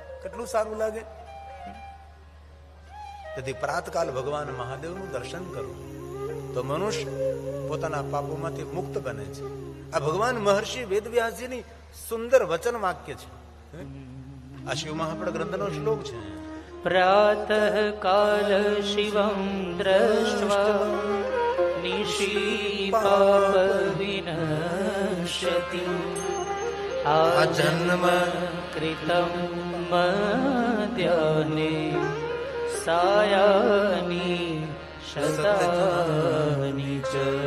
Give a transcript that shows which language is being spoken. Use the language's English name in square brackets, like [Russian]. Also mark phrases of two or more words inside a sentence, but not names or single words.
[Gujarati] કેટલું સારું લાગે. તેથી પ્રાતકાલ ભગવાન મહાદેવનું દર્શન કરવું તો મનુષ્ય પોતાના પાપોમાંથી મુક્ત બને છે. આ ભગવાન મહર્ષિ વેદવ્યાસજીની સુંદર વચન વાક્ય છે. આ શિવ મહાપડ ગ્રંથનો શ્લોક છે. [Sanskrit] प्रातः काल शिवं दृष्ट्वा निशी पाप विनश्यति आजन्म कृतं मध्याह्ने सायाह्ने शतानि च